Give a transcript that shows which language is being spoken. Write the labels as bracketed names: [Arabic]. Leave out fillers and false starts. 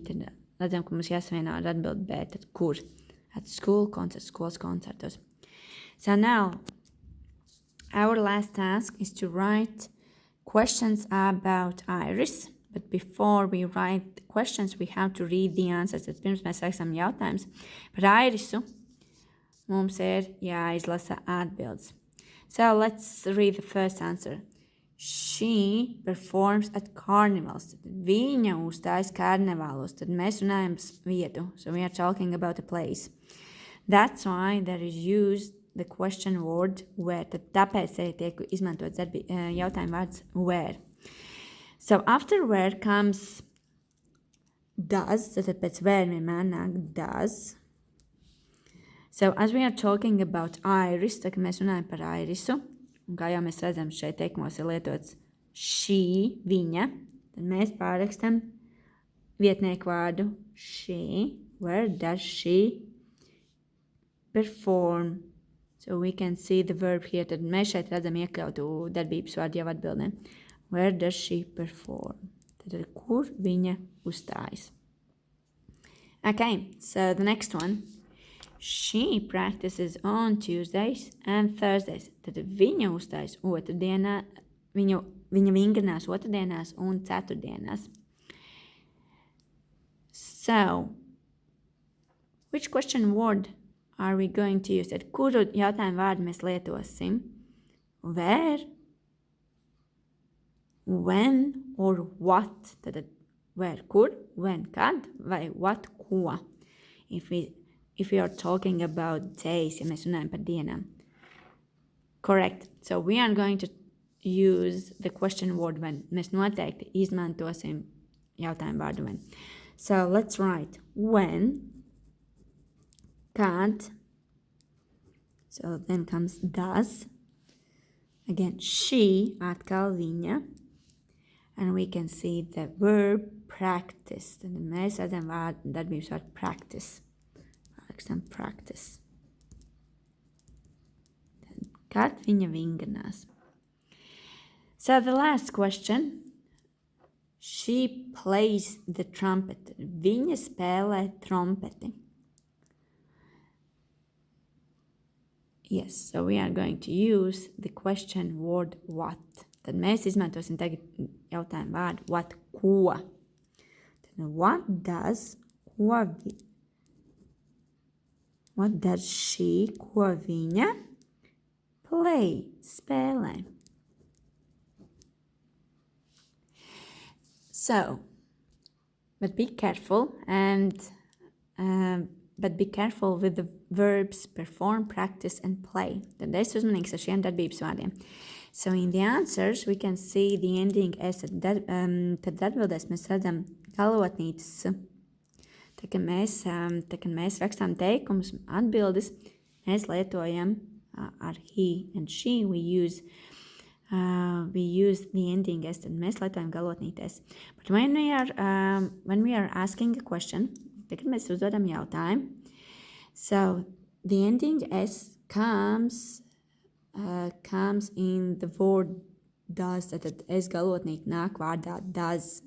[Latvian] Tad redzam, ka mums jāsavieno ar atbildi B. Tad kur? [English] At school, concert, [Latvian] skolas koncertos. [English] So now, our last task is to write questions about Iris. But before we write the questions, we have to read the answers. [Latvian] Tad pirms mēs rakstam jautājumus par Irisu, mums ir jāizlasa atbildes. [English] So let's read the first answer. She performs at carnivals. [Latvian] Tad viņa uzstājas karnevālos. Tad mēs runājam vietu. [English] So we are talking about a place. That's why there is used the question word where. [Latvian] Tad tāpēc arī tiek izmantots jautājuma vārds where. [English] So after where comes does. [Latvian] Tad pēc where vienmēr nāk does. [English] So as we are talking about Iris, [Latvian] tad mēs runājam par Irisu, un kā jau mēs redzam, šeit teikumos ir lietots she, viņa, tad mēs pārrakstam vietnieku vārdu she. [English] Where does she perform? So we can see the verb here. [Latvian] Tad mēs šeit redzam iekļautu darbības vārdu jau atbildē. [English] Where does she perform? [Latvian] Tad kur viņa uzstājas? [English] Okay, so the next one. She practices on Tuesdays and Thursdays. [Latvian] Tad viņa uzstājas otrdienā, viņa vingrinās otrdienās un ceturtdienās. [English] So, which question word are we going to use? [Latvian] Tad kuru jautājumu vārdu mēs lietosim? [English] Where, when or what? [Latvian] Tad where, kur, when, kad vai what, ko? [English] If we are talking about days, [Latvian] ja mēs runājam par dienām. [English] Correct. So we are going to use the question word when. [Latvian] Mēs noteikti izmantosim jautājumu vārdu when. [English] So let's write when, kad. So then comes does. Again, she, [Latvian] atkal viņa. [English] And we can see the verb practice. [Latvian] Tad mēs redzam darbības vārdu practice. [English] Practice. [Latvian] Kad viņa vingrinās. [English] So the last question. She plays the trumpet. [Latvian] Viņa spēlē trompeti. [English] Yes, so we are going to use the question word what. [Latvian] Tad mēs izmantosim tagad jautājumu vārdu what, ko. Tad what does, what does she, ko viņa play, spēlē? [English] So, but be careful with the verbs perform, practice and play. [Latvian] Tad es uzmanīgs ar šiem darbības vārdiem. [English] So in the answers we can see the ending s. [Latvian] Tad atbildēs mēs redzam galotnītes. Tā kā mēs rakstām teikumus, atbildes, mēs lietojam ar he and she. [English] We use the ending s, [Latvian] tad mēs lietojam galotnītes. [English] But when we are asking a question, [Latvian] tad mēs uzdodam jautājumu. [English] So the ending s comes in the word does. [Latvian] Tad es galotnīti nāk vārdā does.